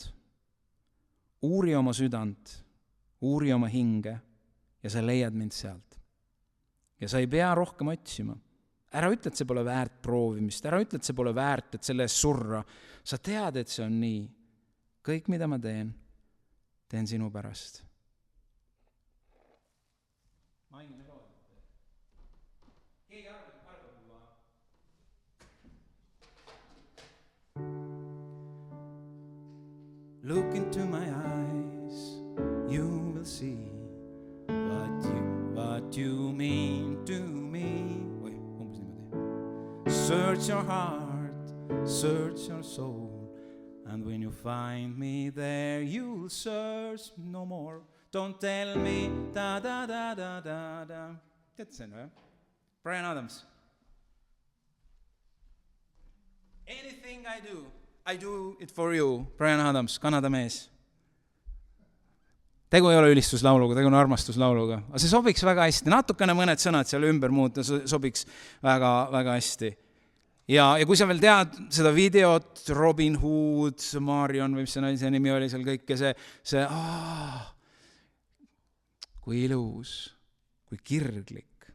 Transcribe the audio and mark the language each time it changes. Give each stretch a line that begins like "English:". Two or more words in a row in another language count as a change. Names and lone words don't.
Estonian: Uuri oma südant, uuri oma hinge ja sa leiad mind sealt. Ja sa ei pea rohkem otsima. Ära ütle, et see pole väärt proovimist. Ära ütle, et see pole väärt, et selle eest surra. Sa tead, et see on nii. Kõik, mida ma teen sinu pärast.
English: Look into my eyes, you will see what you mean to me.
Estonian: Umbes niimoodi.
English: Search your heart, search your soul, and when you find me there, you'll search no more. Don't tell me da-da-da-da-da-da.
Estonian: Tead see,
English: no? Brian Adams. Anything I do it for you. Brian Adams,
Estonian: Kanada mees. Tegu ei ole ülistuslauluga, tegu on armastuslauluga. Aga see sobiks väga hästi. Natukene mõned sõnad seal ümber muuta sobiks väga, väga hästi. Ja kui sa veel tead seda videot, Robin Hood, Marion, või mis see naise nimi oli seal kõik, ja see kui ilus, kui kirglik.